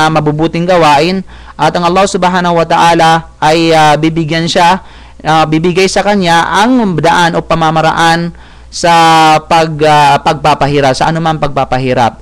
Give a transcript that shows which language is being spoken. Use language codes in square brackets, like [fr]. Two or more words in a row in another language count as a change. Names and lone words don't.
[tl] mabubuting gawain, at ang Allah [ar] سبحانه وتعالى [tl] ay bibigay sa kanya ang daan o pamamaraan sa pagpapahirap, sa anumang pagpapahirap.